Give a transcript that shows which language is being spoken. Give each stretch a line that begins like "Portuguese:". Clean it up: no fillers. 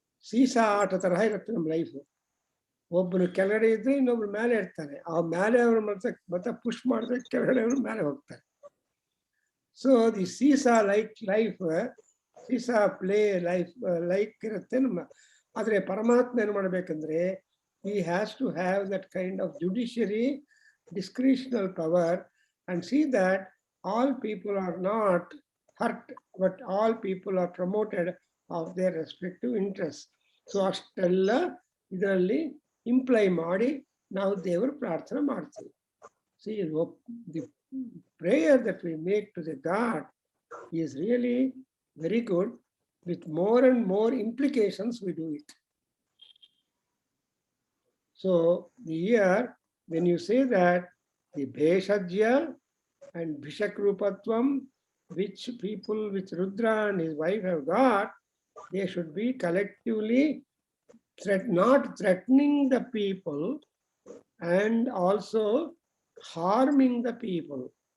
Kannada: ಸೀಸಾ ಆಟ ತರಹ ಇರುತ್ತೆ ನಮ್ಮ ಲೈಫ್. ಒಬ್ಬನು ಕೆಳಗಡೆ ಇದ್ರೆ ಇನ್ನೊಬ್ರು ಮೇಲೆ ಇರ್ತಾನೆ. ಆ ಮೇಲೆ ಅವರು ಮತ್ತೆ ಪುಷ್ ಮಾಡಿದ್ರೆ ಕೆಳಗಡೆ ಅವರು ಮೇಲೆ ಹೋಗ್ತಾರೆ.
English: so the seesaw like life, seesaw play life like
Kannada: ಇರುತ್ತೆ ನಮ್ಮ. ಆದ್ರೆ ಪರಮಾತ್ಮ ಏನ್ ಮಾಡ್ಬೇಕಂದ್ರೆ
English: he has to have that kind of judiciary discretional power and see that all people are not hurt, but all people are promoted of their respective interests.
Kannada: So ಅಷ್ಟೆಲ್ಲ ಇದರಲ್ಲಿ imply ಮಾಡಿ ನಾವು ದೇವರ ಪ್ರಾರ್ಥನೆ ಮಾಡ್ತೀವಿ.
English: See, the prayer that we make to the God is really very good. With more and more implications we do it. So here, when you say that the Bheshajya and Bhishakrupatvam, which people, which Rudra and his wife have got, they should be collectively not threatening the people and also harming the people.